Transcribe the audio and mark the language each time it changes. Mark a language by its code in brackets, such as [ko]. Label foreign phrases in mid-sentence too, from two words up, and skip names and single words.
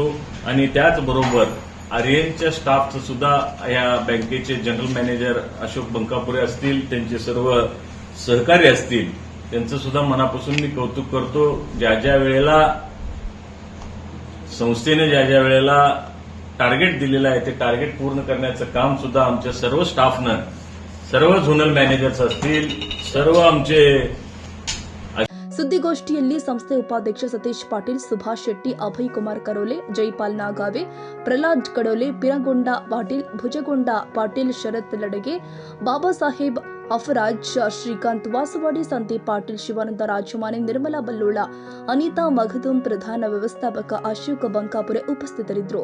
[mr] आणि त्याचबरोबर अरिहंतच्या स्टाफचं सुद्धा या बँकेचे [en] general manager [mr] अशोक बंकापुरे असतील, त्यांचे सर्व सहकारी असतील, त्यांचं सुद्धा मनापासून मी कौतुक करतो. ज्या ज्या वेळेला संस्थेने ज्या ज्या वेळेला टार्गेट दिलेलं आहे ते टार्गेट पूर्ण करण्याचं काम सुद्धा आमच्या सर्व स्टाफनं, सर्व [en] zonal managers [mr] असतील, सर्व आमचे. [kn] ಸುದ್ದಿಗೋಷ್ಠಿಯಲ್ಲಿ ಸಂಸ್ಥೆ ಉಪಾಧ್ಯಕ್ಷ ಸತೀಶ್ ಪಾಟೀಲ್, ಸುಭಾಷ್ ಶೆಟ್ಟಿ, ಅಭಯ್ ಕುಮಾರ್ ಕರೋಲೆ, ಜೈಪಾಲ್ ನಾಗಾವೆ, ಪ್ರಹ್ಲಾದ್ ಕಡೋಲೆ, ಪಿರಗೊಂಡ ಪಾಟೀಲ್, ಭುಜಗೊಂಡ ಪಾಟೀಲ್, ಶರತ್ ಲಡಗೆ, ಬಾಬಾ ಸಾಹೇಬ್ ಅಫರಾಜ್, ಶ್ರೀಕಾಂತ್ ವಾಸವಾಡಿ, ಸಂದೀಪ್ ಪಾಟೀಲ್, ಶಿವಾನಂದ ರಾಜಮಾನೆ, ನಿರ್ಮಲಾ ಬಲ್ಲೋಳ, ಅನಿತಾ ಮಖದೂಂ, ಪ್ರಧಾನ ವ್ಯವಸ್ಥಾಪಕ ಅಶೋಕ್ ಬಂಕಾಪುರೆ ಉಪಸ್ಥಿತರಿದ್ದರು.